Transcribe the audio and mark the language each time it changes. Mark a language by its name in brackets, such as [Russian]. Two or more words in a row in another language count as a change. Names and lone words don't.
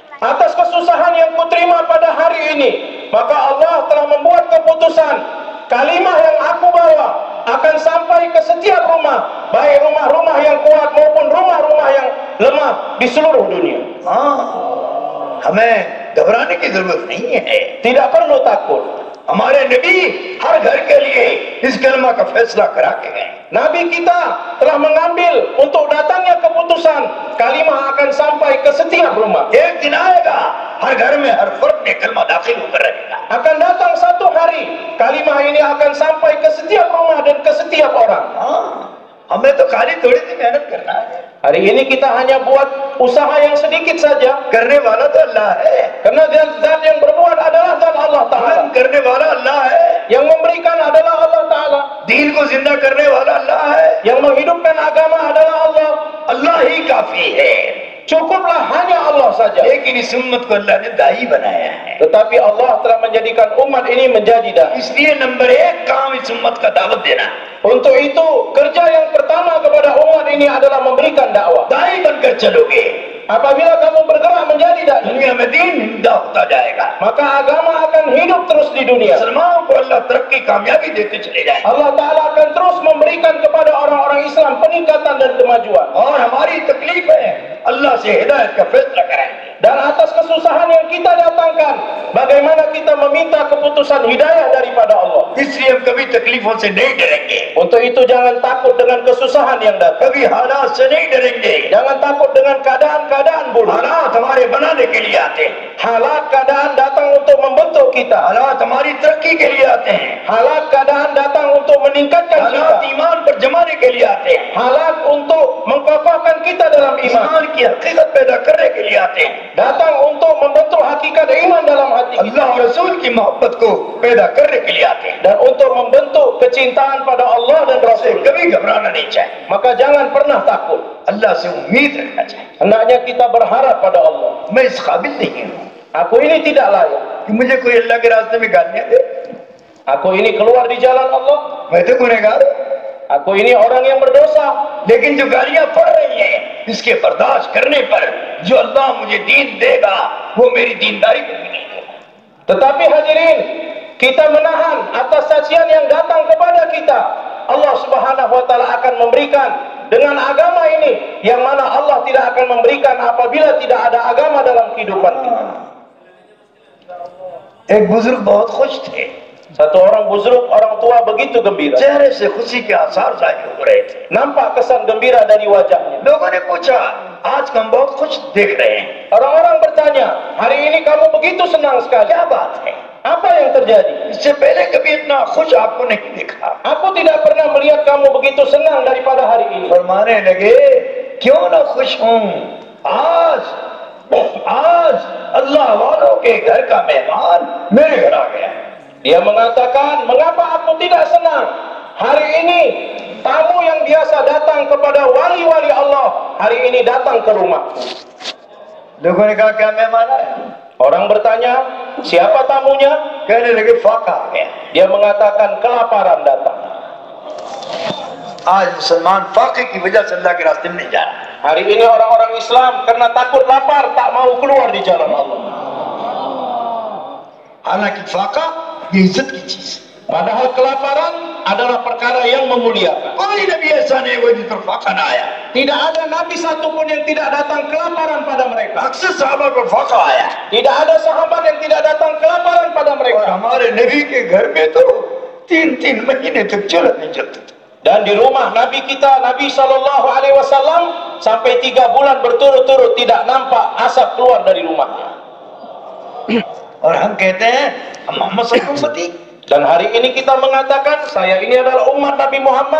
[Malay] Atas kesusahan yang kuterima pada hari ini, maka Allah telah membuat keputusan, kalimah yang aku bawa akan sampai ke setiap rumah, baik rumah-rumah yang kuat maupun rumah-rumah yang lemah di seluruh dunia. [Hindi] हमें घबराने की जरूरत नहीं है. [Malay] Tidak perlu takut. [Hindi] हमारे नबी हर घर के लिए इस कलमा का फैसला करा के गए. [Malay] Nabi kita telah mengambil untuk datangnya keputusan, kalimah akan sampai ke setiap rumah. [Hindi] एक दिन आएगा, हर घर में हर फर्द ने कलमा दाखिल होकर रहेगा. [Malay] Akan datang satu hari, kalimah ini akan sampai ke setiap rumah dan ke setiap orang. [Hindi] हमें तो खाली थोड़ी सी मेहनत करना है. [Malay] Hari ini kita hanya buat usaha yang sedikit saja, [Hindi] करने वाला तो अल्लाह है, [Malay] karena zat yang berbuat adalah zat Allah Ta'ala. [Hindi] काम करने वाला अल्लाह है, [Malay] Yang memberikan adalah Allah Ta'ala. [Hindi] दीन को जिंदा करने वाला अल्लाह है. [Malay] Yang menghidupkan agama adalah Allah. [Hindi] अल्लाह ही काफी है. [Malay] Cukuplah hanya Allah saja. [Hindi] लेकिन इस उम्मत को अल्लाह ने दाई बनाया है, [Malay] Tetapi Allah telah menjadikan umat ini menjadi dai. [Hindi] इसलिए नंबर 1 काम इस उम्मत का दावत देना। [Malay] Untuk itu, kerja yang pertama kepada umat ini adalah memberikan dakwah. [Hindi] दाई बनकर चलोगे, [Malay] Apabila kamu bergerak menjadi dai, [Hindi] दुनिया में दीन जिंदा होता जाएगा, [Malay] maka agama akan hidup terus di dunia. [Hindi] मुसलमानों को अल्लाह तरक्की कामयाबी देते चले जाए, [Malay] Allah Ta'ala akan terus memberikan kepada orang-orang Islam peningkatan dan kemajuan. [Hindi] और हमारी तकलीफ है अल्लाह से हिदायत का फैसला कराएंगे। [Malay] Dan atas kesusahan yang kita datangkan, bagaimana kita meminta keputusan hidayah daripada Allah. [Hindi] इसलिए हम कभी तकलीफों से नहीं डरेंगे, [Malay] Untuk itu jangan takut dengan kesusahan yang datang. [Hindi] कभी हालात से नहीं डरेंगे। [Malay] Jangan takut dengan keadaan-keadaan buruk. [Hindi] हालात हमारे बनाने के लिए आते हैं, [Malay] Halat keadaan datang untuk membentuk kita. [Hindi] हालात हमारी तरक्की के लिए आते हैं, [Malay] Halat keadaan datang untuk meningkatkan kita. [Hindi] हालात ईमान पर जमाने के लिए आते हैं, [Malay] Halat untuk mengkokohkan kita dalam iman. [Hindi] ईमान की हकीकत पैदा करने के लिए आते हैं, [Malay] Datang untuk membentuk hakikat iman dalam hati kita. [Hindi] अल्लाह और रसूल की मोहब्बत को पैदा करने के लिए आते हैं। [Malay] Dan untuk membentuk kecintaan pada Allah dan Rasul. [Hindi] कभी घबराना नहीं चाहिए, [Malay] Maka jangan pernah takut. [Hindi] अल्लाह से उम्मीद रखना चाहिए। [Malay] Hendaknya kita berharap pada Allah. [Hindi] मैं इस काबिल नहीं हूँ [Malay] Aku ini tidak layak. [Hindi] कि मुझे कोई अल्लाह के रास्ते में गालियाँ दे, [Malay] Aku ini keluar di jalan Allah. [Hindi] मैं तो गुनहगार हूँ, [Malay] Aku ini orang yang berdosa. [Hindi] लेकिन जो गालियाँ पड़ रही हैं इसके बर्दाश्त करने पर जो अल्लाह मुझे दीन देगा वो मेरी दीनदारी को भी नहीं देगा। [Malay] Tetapi hadirin, kita menahan atas cacian yang datang kepada kita. Allah [Arabic] سبحانه وتعالى [Malay] akan memberikan dengan agama ini yang mana Allah tidak akan memberikan apabila tidak ada agama dalam kehidupan kita. [Hindi] एक बुजुर्ग बहुत खुश थे, [Malay] Satu orang buzruk, orang tua begitu gembira. [Hindi] चेहरे से खुशी के आसार जाहिर हो रहे थे। [Malay] Nampak kesan gembira dari wajahnya. [Hindi] लोगों ने पूछा, आज हम बहुत खुश देख रहे हैं, [Malay] Orang-orang bertanya, hari ini kamu begitu senang sekali. [Hindi] क्या बात है? [Malay] Apa yang terjadi? [Hindi] इससे पहले कभी इतना खुश आपको नहीं देखा। [Malay] Aku tidak pernah melihat kamu begitu senang daripada hari ini. [Hindi] फरमाने लगे, क्यों ना खुश हूँ, आज अल्लाह वालों के घर का मेहमान मेरे घर आ गया। [Malay] Dia mengatakan, mengapa aku tidak senang? Hari ini, tamu yang biasa datang kepada wali-wali Allah, hari ini datang ke rumahku. [Hindi] लोगों ने कहा, क्या मेहमान आया? [Malay] Orang bertanya, siapa tamunya? [Hindi] कहने लगे, फाका आ गया। [Malay] Dia mengatakan, kelaparan datang. [Hindi] आज मुसलमान फाके की वजह से अल्लाह के रास्ते में नहीं जा रहा। [Malay] Hari ini orang-orang Islam karena takut lapar, tak mau keluar di jalan Allah. [Hindi] हालांकि फाका ये इज्जत की चीज है, [Malay] Padahal kelaparan adalah perkara yang memuliakan. [Hindi] कोई नबी ऐसा नहीं हुआ जिस पर फाका ना आया। [Malay] Tidak ada nabi satupun yang tidak datang kelaparan pada mereka. [Hindi] अक्सर साहबा पर फाका आया [Malay] Tidak ada sahabat yang tidak datang kelaparan pada [Hindi] और [Malay] mereka. [Hindi] हमारे नबी के घर में तो 3-3 महीने तक चूल्हा नहीं जलता था। [Malay] Dan di rumah Nabi kita, Nabi SAW, sampai 3 bulan berturut-turut tidak nampak asap keluar dari rumahnya. [Hindi] और हम कहते हैं हम मोहम्मद [Arabic] صلى الله عليه وسلم, [Malay] Dan hari ini kita mengatakan, saya ini adalah umat Nabi Muhammad.